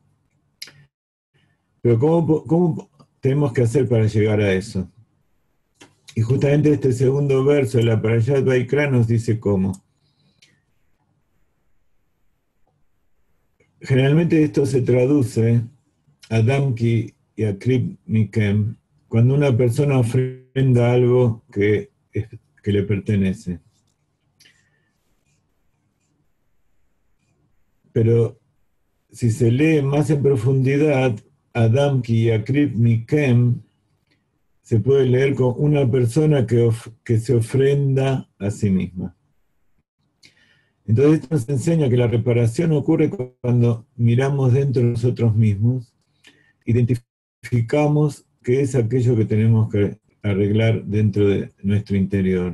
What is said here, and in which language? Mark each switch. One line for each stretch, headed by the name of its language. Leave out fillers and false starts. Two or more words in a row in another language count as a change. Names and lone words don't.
Spanish: Pero ¿cómo tenemos que hacer para llegar a eso? Y justamente este segundo verso de la Parashat Vaikra nos dice cómo. Generalmente esto se traduce
Hebrew: אדם כי יקריב מכם,
Spanish: cuando una persona ofrenda algo que le pertenece. Pero si se lee más en profundidad,
Hebrew: אדם כי יקריב מכם,
Spanish: se puede leer con una persona que se ofrenda a sí misma. Entonces esto nos enseña que la reparación ocurre cuando miramos dentro de nosotros mismos, identificamos qué es aquello que tenemos que arreglar dentro de nuestro interior.